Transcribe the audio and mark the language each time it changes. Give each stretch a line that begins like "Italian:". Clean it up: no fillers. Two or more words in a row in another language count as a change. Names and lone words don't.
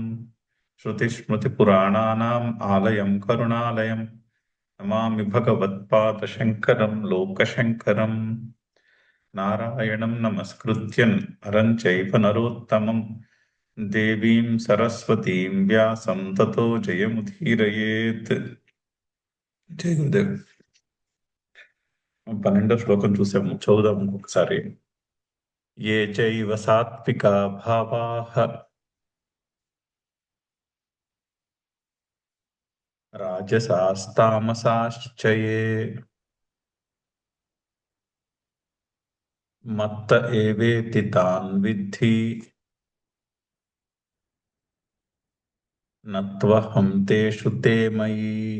Sanskrit: श्रुतिस्मृतिपुराणानाम् आलयं करुणालयम् नमामि भगवत्पादशङ्करं लोकशङ्करम्। नारायणं नमस्कृत्य नरं चैव नरोत्तमं देवीं सरस्वतीं व्यासं ततो जयमुदीरयेत्।
Telugu: జై గురుదేవ్. 12వ శ్లోకం చూసాము, చదువుదాము ఒకసారి.
Sanskrit: ఏ చైవ సాత్వికా భావాః రాజసాస్తామసాశ్చయే మత్త ఏవేతి తాన్ విద్ధి నత్వహం తేషు తే మయి.